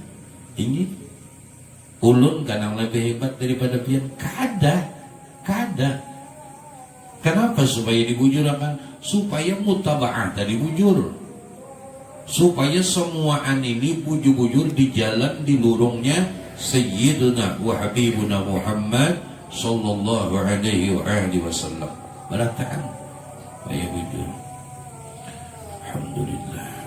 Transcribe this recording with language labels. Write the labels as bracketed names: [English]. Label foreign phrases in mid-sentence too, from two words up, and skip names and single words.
[Banjar] Ini ulun kan yang lebih hebat daripada pian. Kada. Kenapa supaya dibujurkan? Supaya mutaba'ah tadi bujur. Supaya semuaan ini bujur-bujur di jalan di lurungnya Sayyiduna wa Habibuna Muhammad [Arabic] sallallahu alaihi wasallam. [Banjar] Berataan supaya bujur. Alhamdulillah.